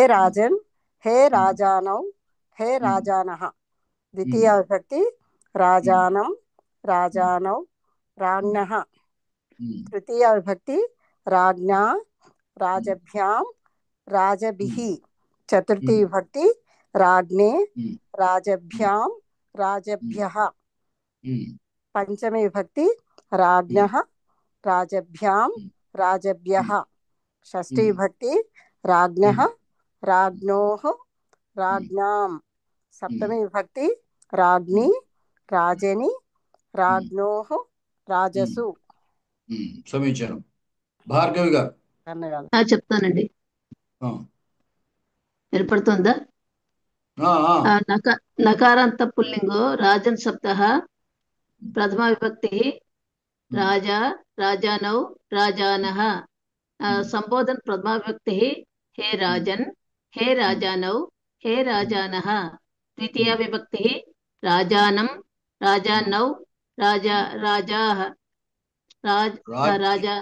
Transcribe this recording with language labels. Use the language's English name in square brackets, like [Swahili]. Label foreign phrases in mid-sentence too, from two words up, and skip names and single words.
[Sanskrit] రాజన్ హే రాజానౌ హే రాజానః ద్వితీయ విభక్తి రాజానం రాజానౌ राज्ञः तृतीया विभक्ति राज्ञा राजभ्यां राजभिः चतुर्थी विभक्ति राज्ञे राजभ्यां राजभ्यः पंचमी विभक्ति राज्ञः राजभ्यां राजभ्यः षष्ठी विभक्ति राज्ञः राज्ञोः राज्ञां सप्तमी विभक्ति राज्ञी राजनी राज्ञोः రాజసు. [Telugu] సమీచీనం. భార్గవి గారు. చెప్తానండి. ఏర్పడుతుందా? [Sanskrit] నకారాంత పుల్లింగో రాజన్ శబ్దః ప్రథమా విభక్తి రాజా రాజానౌ రాజానః సంబోధన ప్రథమా విభక్తి హే రాజన్ హే రాజానౌ హే రాజానః ద్వితీయ విభక్తి రాజానం రాజానౌ రాజా రాజాః రాజా